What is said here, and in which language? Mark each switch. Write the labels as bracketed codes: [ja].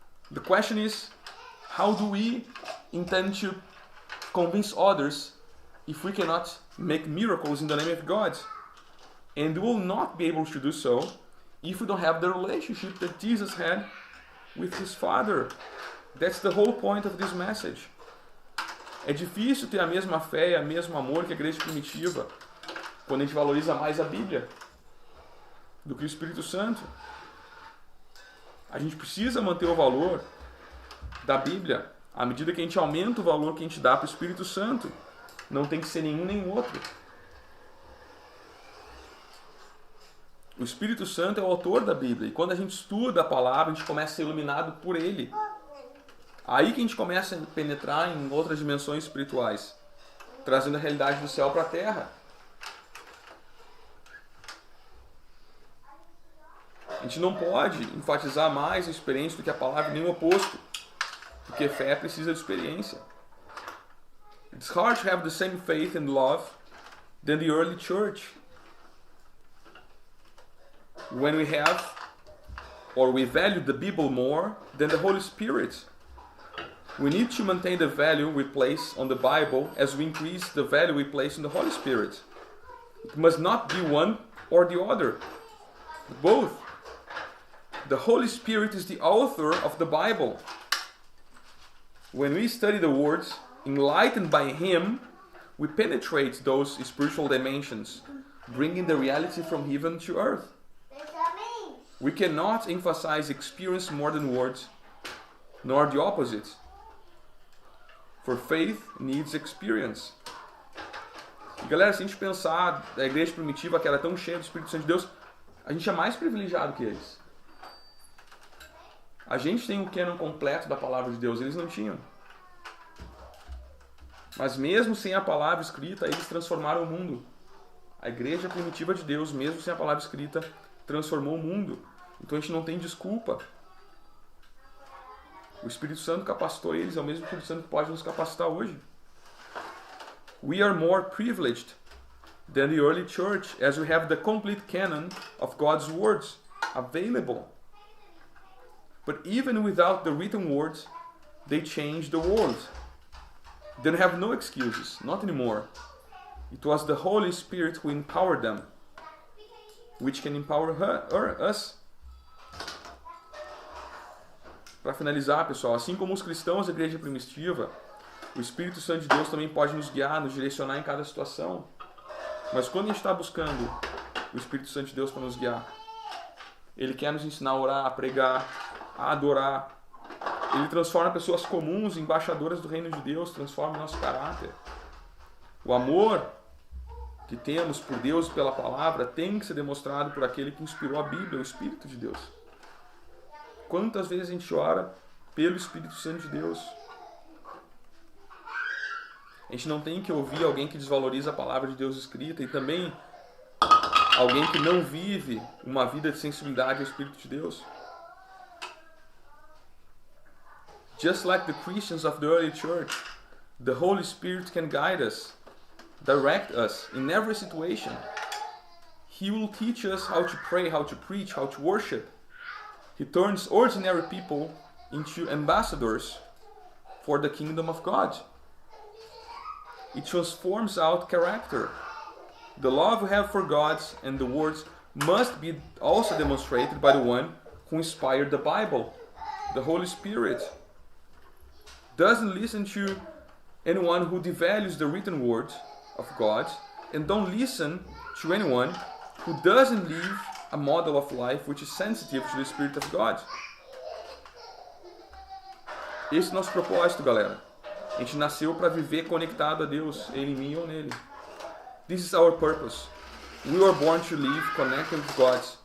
[en] The question is, how do we intend to convince others if we cannot make miracles in the name of God? And we will not be able to do so if we don't have the relationship that Jesus had with his Father. That's the whole point of this message. [pt] É difícil ter a mesma fé e o mesmo amor que a igreja primitiva quando a gente valoriza mais a Bíblia do que o Espírito Santo. A gente precisa manter o valor da Bíblia à medida que a gente aumenta o valor que a gente dá para o Espírito Santo. Não tem que ser nenhum nem outro. O Espírito Santo é o autor da Bíblia. E quando a gente estuda a palavra, a gente começa a ser iluminado por ele. Aí que a gente começa a penetrar em outras dimensões espirituais, trazendo a realidade do céu para a terra. A gente não pode enfatizar mais a experiência do que a palavra, nem o oposto. Porque fé precisa de experiência. [en] It's hard to have the same faith and love than the early church. When we have, or we value the Bible more than the Holy Spirit. We need to maintain the value we place on the Bible as we increase the value we place on the Holy Spirit. It must not be one or the other, but both. The Holy Spirit is the author of the Bible. When we study the words, enlightened by Him, we penetrate those spiritual dimensions, bringing the reality from heaven to earth. We cannot emphasize experience more than words, nor the opposite. For faith needs experience. [pt] E galera, se a gente pensar da igreja primitiva que era tão cheia do Espírito Santo de Deus, a gente é mais privilegiado que eles. A gente tem o cânon completo da palavra de Deus, eles não tinham. Mas mesmo sem a palavra escrita, eles transformaram o mundo. A igreja primitiva de Deus, mesmo sem a palavra escrita, transformou o mundo. Então a gente não tem desculpa. O Espírito Santo capacitou eles, é o mesmo Espírito Santo que pode nos capacitar hoje. [en] We are more privileged than the early church, as we have the complete canon of God's words available. But even without the written words, they changed the world. They have no excuses, not anymore. It was the Holy Spirit who empowered them, which can empower us. [pt] Para finalizar, pessoal, assim como os cristãos da igreja primitiva, o Espírito Santo de Deus também pode nos guiar, nos direcionar em cada situação. Mas quando a gente está buscando o Espírito Santo de Deus para nos guiar, Ele quer nos ensinar a orar, a pregar, a adorar. Ele transforma pessoas comuns em embaixadoras do reino de Deus, transforma o nosso caráter. O amor que temos por Deus e pela palavra tem que ser demonstrado por aquele que inspirou a Bíblia, o Espírito de Deus. Quantas vezes a gente ora pelo Espírito Santo de Deus? A gente não tem que ouvir alguém que desvaloriza a palavra de Deus escrita e também alguém que não vive uma vida de sensibilidade ao Espírito de Deus. [en] Just like the Christians of the early church, the Holy Spirit can guide us, direct us in every situation. He will teach us how to pray, how to preach, how to worship. He turns ordinary people into ambassadors for the kingdom of God. It transforms out character. The love we have for God and the words must be also demonstrated by the one who inspired the Bible. The Holy Spirit doesn't listen to anyone who devalues the written word of God, and don't listen to anyone who doesn't live a model of life which is sensitive to the Spirit of God. [pt] Esse é o nosso propósito, galera. A gente nasceu para viver conectado a Deus, Ele em mim ou nele. [en] This is our purpose. We were born to live connected with God.